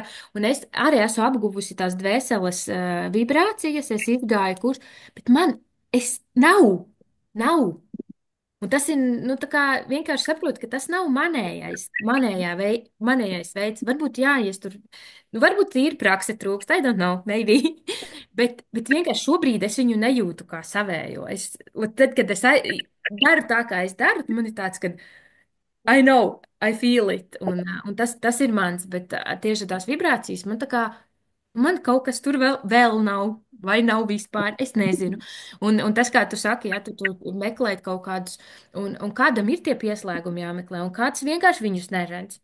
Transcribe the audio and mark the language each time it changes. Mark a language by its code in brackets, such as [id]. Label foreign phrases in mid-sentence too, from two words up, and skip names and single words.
[lv] Un es arī esmu apguvusi tās dvēseles vibrācijas, es izgāju kurs, bet nav. Un tas ir, nu, tā kā vienkārši saprot, ka tas nav manējais veids. Varbūt, jā, ja es tur, nu, varbūt ir prakse trūkst, [en] I don't know, maybe. [lv] Bet vienkārši šobrīd es viņu nejūtu kā savējo. Tad, kad daru tā, kā es daru, man ir tāds, ka [en] I know, I feel it. [lv] Un tas ir mans, bet tieši tās vibrācijas man tā kā, man kaut kas tur vēl nav, vai nav vispār, es nezinu. Un tas, kā tu saki, ja tu meklēt kaut kādus, un kādam ir tie pieslēgumi jāmeklē, un kāds vienkārši viņus neredz.